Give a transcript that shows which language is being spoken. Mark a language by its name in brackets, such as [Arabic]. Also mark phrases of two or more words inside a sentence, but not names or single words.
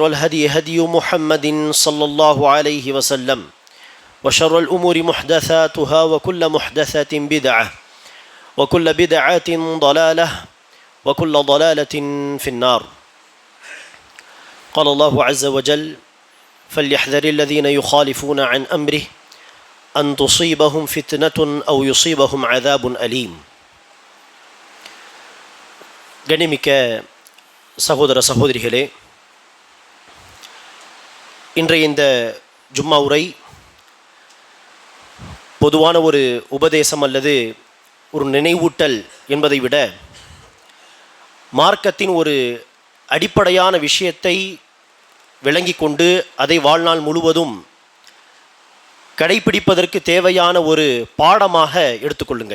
[Arabic] الهدي هدي محمد صلى الله عليه وسلم وشر الأمور محدثاتها وكل محدثة بدعة وكل بدعة ضلالة وكل ضلالة في النار قال الله عز وجل فليحذر الذين يخالفون عن أمره أن تصيبهم فتنة أو يصيبهم عذاب أليم. [Tamil] கண்ணியமிக்க சகோதர சகோதரிகளே, இன்றைய இந்த ஜும்மா உரை பொதுவான ஒரு உபதேசம் அல்லது ஒரு நினைவூட்டல் என்பதை விட மார்க்கத்தின் ஒரு அடிப்படையான விஷயத்தை விளங்கி கொண்டு அதை வாழ்நாள் முழுவதும் கடைபிடிப்பதற்கு தேவையான ஒரு பாடமாக எடுத்துக்கொள்ளுங்கள்.